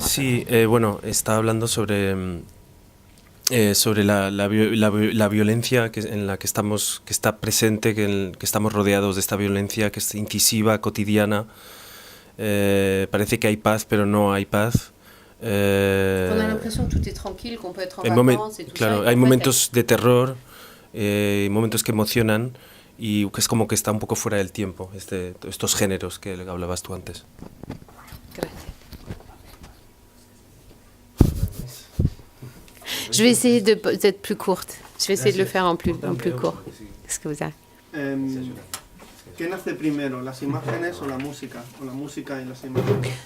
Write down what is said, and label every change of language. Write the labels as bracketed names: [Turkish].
[Spanish] Sí, bueno, está hablando sobre la violencia en la que estamos, que está presente, que estamos rodeados de esta violencia que es incisiva, cotidiana. Parece que hay paz, pero no hay paz. [French] On a l'impression que tout est tranquille, qu'on peut être en vacances et tout [Spanish] claro, [French] ça. [Spanish] Hay momentos de terror, momentos que emocionan y que es como que está un poco fuera del tiempo, estos géneros que hablabas tú antes. Gracias. [French] Je vais essayer d'être plus courte. Je vais essayer de le faire en plus court. Est-ce que vous avez... [Spanish] ¿Qué nace primero, las imágenes o la música? ¿O la música y las imágenes?